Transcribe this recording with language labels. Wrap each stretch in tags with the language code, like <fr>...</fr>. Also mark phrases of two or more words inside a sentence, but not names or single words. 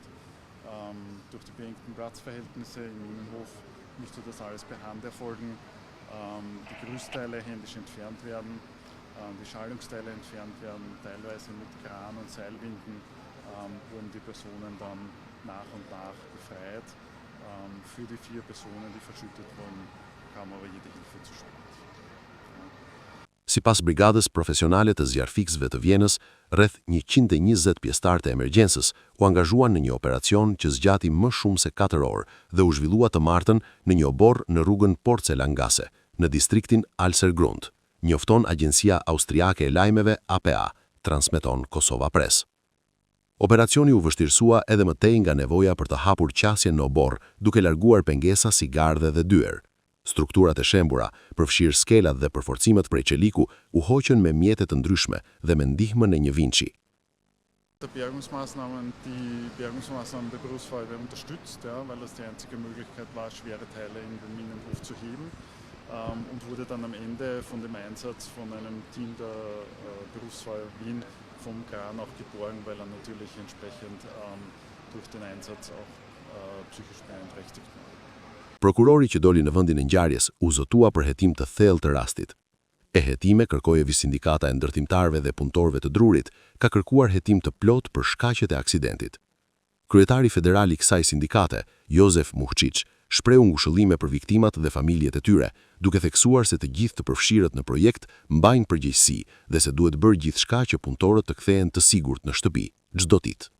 <de>Durch die beengten Platzverhältnisse im Innenhof musste das alles per Hand erfolgen, die Gerüstteile händisch entfernt werden, die Schalungsteile entfernt werden, teilweise mit Kran und Seilwinden wurden die Personen dann nach und nach befreit. Für die 4 Personen, die verschüttet wurden, kam aber jede Hilfe zu spät.</de> <sq>Sipas brigadës profesionale të zjarfikësve të Vjenës, rreth 120 pjesëtar të emergjencës u angazhuan në një operacion që zgjati më shumë se 4 orë dhe u zhvillua të martën në një oborr në rrugën Porcelangase, në distriktin Alsergrund, njofton Agjencia Austriake e Lajmeve APA, transmeton Kosova Press. Operacioni u vështirësua edhe më tej nga nevoja për të hapur qasjen në oborr, duke larguar pengesa si gardhe dhe dyer. Strukturat e shembura, përfshirë skelat dhe përforcimet prej qeliku, u hoqën me mjete të ndryshme dhe me ndihmën e një vinçi.</sq> <de>Die Bergungsmaßnahmen der Berufsfeuerwehr unterstützt, ja, weil das die einzige Möglichkeit war, schwere Teile in den Innenhof zu heben und wurde dann am Ende von dem Einsatz von einem Team der Berufsfeuerwehr Wien vom Kran auch geborgen, weil er natürlich entsprechend durch den Einsatz auch psychisch beeinträchtigt war.</de> <sq>Prokurori që doli në vendin e ngjarjes u zotua për hetim të thellë të rastit. E hetime kërkojevi sindikata e ndërtimtarëve dhe punëtorëve të drurit ka kërkuar hetim të plot për shkaqet e aksidentit. Kryetari federal i kësaj sindikate, Josef Muhqiç, shprehu ngushëllime për viktimat dhe familjet e tyre, duke theksuar se të gjithë të përfshirët në projekt mbajnë përgjegjësi dhe se duhet bërë gjithçka që punëtorët të kthehen të sigurt në shtëpi çdo ditë.</sq>